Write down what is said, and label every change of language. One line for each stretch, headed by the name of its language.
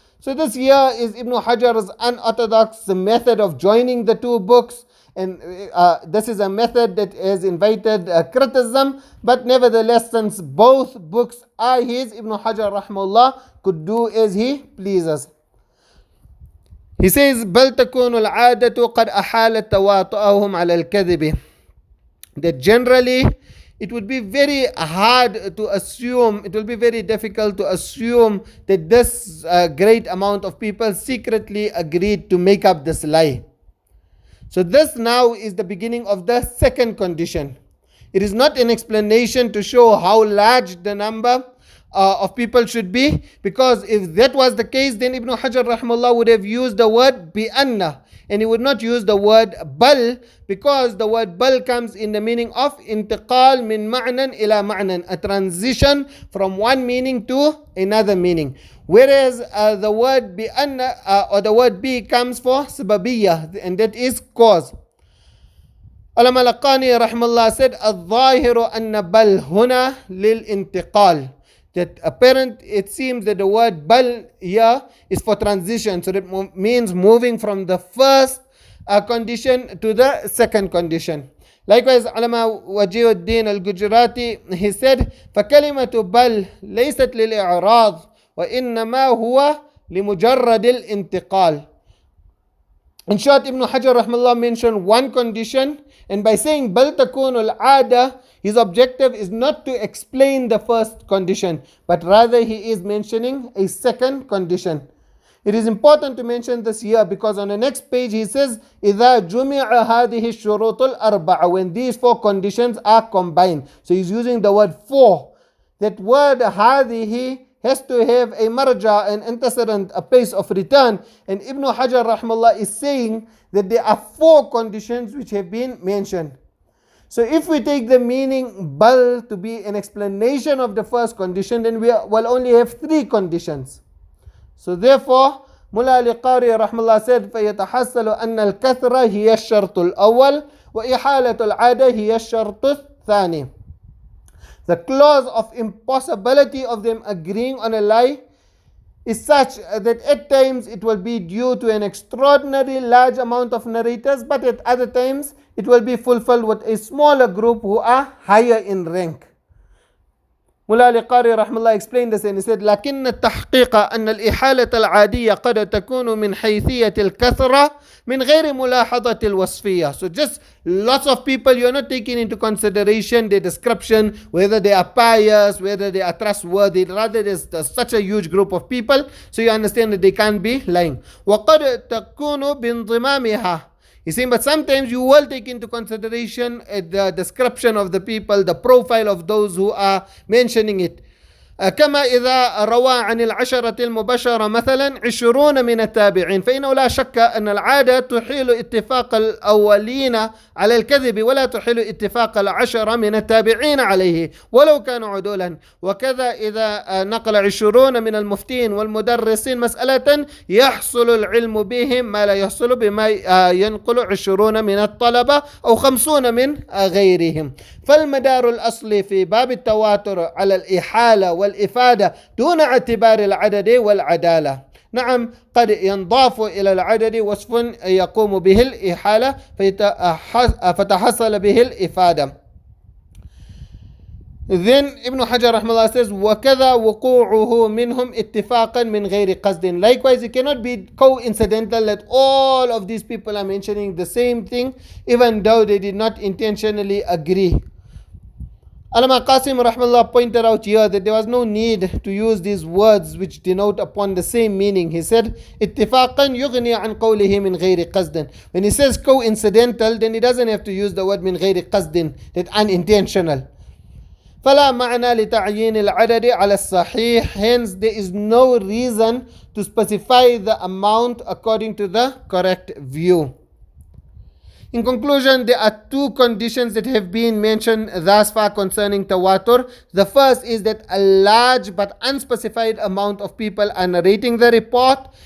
English: So this here is Ibn Hajar's unorthodox method of joining the two books. And this is a method that has invited criticism, but nevertheless, since both books are his, Ibn Hajar rahimahullah could do as he pleases. He says,
Arabic: بل تكون العادة قد أحالت تواطؤهم على الكذب.
English: That generally it would be very hard to assume, it will be very difficult to assume that this great amount of people secretly agreed to make up this lie. So this now is the beginning of the second condition. It is not an explanation to show how large the number of people should be, because if that was the case, then Ibn Hajar rahimahullah would have used the word bi'anna, and he would not use the word bal, because the word bal comes in the meaning of
Arabic: intiqal min ma'nan ila ma'nan,
English: a transition from one meaning to another meaning. Whereas the word bi'anna or the word bi comes for sababiyya, and that is cause. Ulama al-Laqani rahimahullah said
Arabic: al-zahiru anna bal huna lil intiqal,
English: that apparent it seems that the word bal here is for transition, so that means moving from the first condition to the second condition. Likewise, Ulama Wajiuddin al-Gujarati, he said
Arabic: فَكَلِمَةُ بَل لَيْسَتْ لِلْإِعْرَاضِ وَإِنَّمَا هُوَ لِمُجَرَّدِ الْإِنْتِقَالِ.
English: In short, Ibn Hajar rahimahullah mentioned one condition, and by saying
Arabic: bal takun al-ada,
English: his objective is not to explain the first condition, but rather he is mentioning a second condition. It is important to mention this here because on the next page he says
Arabic: إِذَا جُمِعَ هَذِهِ الشُّرُوطُ الْأَرْبَعَ,
English: when these four conditions are combined. So he's using the word for. That word هَذِهِ has to have a marja, an antecedent, a place of return. And Ibn Hajar rahimahullah is saying that there are four conditions which have been mentioned. So if we take the meaning bal to be an explanation of the first condition, then we will only have three conditions. So therefore, Mullah al-Qari rahimahullah said,
Arabic: فَيَتَحَصَّلُ أَنَّ الْكَثْرَ هِيَ الشَّرْطُ الْأَوَّلِ وَإِحَالَةُ الْعَادَةِ هِيَ الشَّرْطُ الثَّانِي.
English: The clause of impossibility of them agreeing on a lie is such that at times it will be due to an extraordinarily large amount of narrators, but at other times it will be fulfilled with a smaller group who are higher in rank. Mullah al-Qari rahimahullah explained this and he said
Arabic: لكن التحقيق أن الإحالة العادية قد تكون من حيثية الكثرة من غير ملاحظة الوصفية.
English: So just lots of people, you're not taking into consideration their description, whether they are pious, whether they are trustworthy. Rather there's such a huge group of people, so you understand that they can't be lying.
Arabic: وقد تكون بانضمامها.
English: He's saying, but sometimes you will take into consideration the description of the people, the profile of those who are mentioning it.
Arabic: كما إذا روى عن العشرة المبشرة مثلا 20 من التابعين، فإنه لا شك أن العادة تحيل اتفاق الأولين على الكذب ولا تحيل اتفاق العشرة من التابعين عليه ولو كانوا عدولا. وكذا إذا نقل 20 من المفتين والمدرسين مسألة يحصل العلم بهم ما لا يحصل بما ينقل 20 من الطلبة أو 50 من غيرهم. فالمدار الأصلي في باب التواتر على الإحالة والإفادة دون اعتبار العدد والعدالة. نعم، قد ينضاف إلى العدد وصف يقوم به الإحالة فتحصل به الإفادة.
English: Then Ibn Hajar rahimahullah says,
Arabic: وَكَذَا وُقُوعُهُ مِنْهُمْ اتِّفَاقًا مِنْ غَيْرِ قَصْدٍ.
English: Likewise, it cannot be coincidental that all of these people are mentioning the same thing, even though they did not intentionally agree. Allama Qasim rahimahullah pointed out here that there was no need to use these words which denote upon the same meaning. He said,
Arabic: اتفاقا يغني عن قوله من غير قصد.
English: When he says coincidental, then he doesn't have to use the word
Arabic: من غير قصد,
English: that unintentional.
Arabic: فلا معنى لتعيين العدد على الصحيح.
English: Hence, there is no reason to specify the amount according to the correct view. In conclusion, there are two conditions that have been mentioned thus far concerning tawatur. The first is that a large but unspecified amount of people are narrating the report.